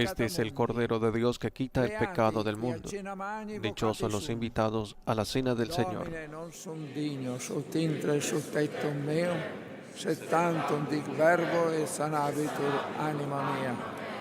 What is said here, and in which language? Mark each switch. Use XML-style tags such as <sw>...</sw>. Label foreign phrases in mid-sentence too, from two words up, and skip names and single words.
<es>Este es el Cordero de Dios que quita el pecado del mundo. Dichosos los invitados a la cena del Señor.</es> <la>Domine, non sum dignus ut intres sul tectum meum, sed tantum dic verbo et sanabitur anima mia.</la>